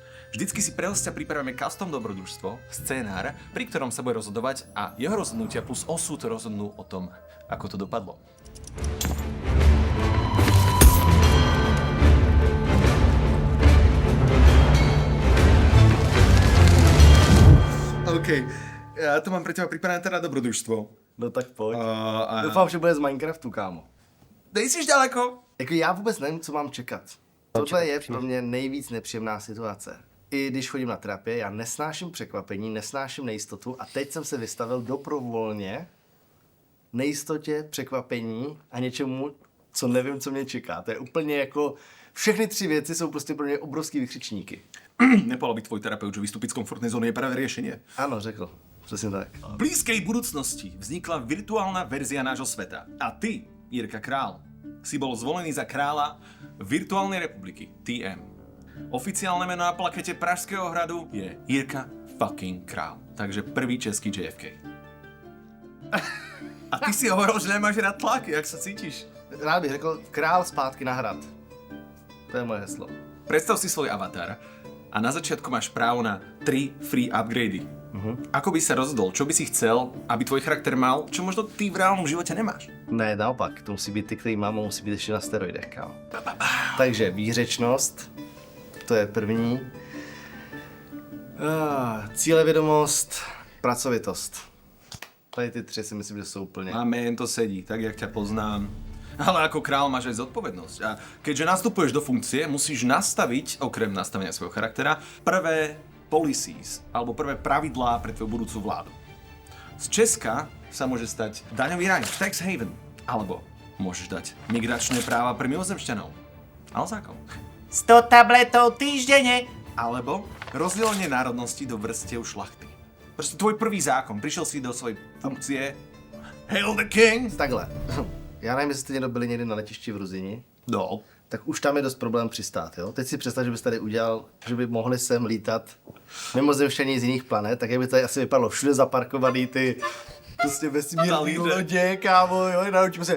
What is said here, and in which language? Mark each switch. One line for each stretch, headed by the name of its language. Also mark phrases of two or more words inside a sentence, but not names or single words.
Slovak: Vždycky si pre hostia pripravíme custom dobrodružstvo, scénár, pri ktorom sa bude rozhodovať a jeho rozhodnutia plus osud rozhodnú o tom, ako to dopadlo. OK,
Czech: já to mám
Slovak: pre teba pripravené teda dobrodružstvo.
Czech: No tak pojď. Doufám, že bude z Minecraftu, kámo. Nejsiš daleko? Jako já vůbec nevím, co mám čekat. Tohle je pro mě nejvíc nepříjemná situace. I když chodím na terapie, já nesnáším překvapení, nesnáším nejistotu a teď jsem se vystavil dobrovolně nejistotě, překvapení a něčemu, co nevím, co mě čeká. To je úplně jako... Všechny tři věci jsou prostě pro mě obrovský vykřičníky.
Slovak: Nepovedal by tvoj terapeut, že vystúpiť z komfortnej zóny je práve riešenie.
Czech: Ano, řekl. Přesně tak.
Slovak: V blízkej budúcnosti vznikla virtuálna verzia nášho sveta. A ty, Jirka Král, si bol zvolený za kráľa virtuálnej republiky, TM. Oficiálne meno na plakete Pražského hradu je Jirka fucking Král. Takže prvý český JFK. A ty si hovoril, že nemáš rád tlaky, jak sa cítiš?
Czech: Rád bych řekl král zpátky na hrad. To je moje heslo.
Slovak: Predstav si svoj avatar a na začiatku máš právo na 3 free upgrady. Ako by sa rozhodol, čo by si chcel, aby tvoj charakter mal, čo možno ty v reálnom živote nemáš?
Czech: Ne, naopak, to musí být ty, který mám, musí být ještě na steroidech, kámo. Takže výřečnost, to je první. Cílevědomost, pracovitost. Tady ty tři si myslím, že jsou úplně...
Slovak: Amen, to sedí, tak jak ťa poznám. Ale ako král máš aj zodpovednosť. A keďže nastupuješ do funkcie, musíš nastaviť, okrem nastavenia svojho charaktera, prvé policies, alebo prvé pravidlá pre tvoju budúcu vládu. Z Česka sa môže stať daňový raj,
English: tax haven,
Slovak: alebo môžeš dať migračné práva pre mimozemšťanov. Ale zákon. 100 tabletov týždenne. Alebo rozdelenie národnosti do vrstiev šlachty. Proste tvoj prvý zákon. Prišiel si do svojej funkcie.
English: Hail the king!
Czech: Takhle. Já nevím, jestli jste někdo byli někdy na letišti v Ruzini. No. Tak už tam je dost problém přistát, jo? Teď si představ, že bys tady udělal, že by mohli sem lítat mimozemšťaní z jiných planet, tak jak by tady asi vypadalo všude zaparkovaný ty prostě vesmírný lodě, kámo, jo, naučíme se.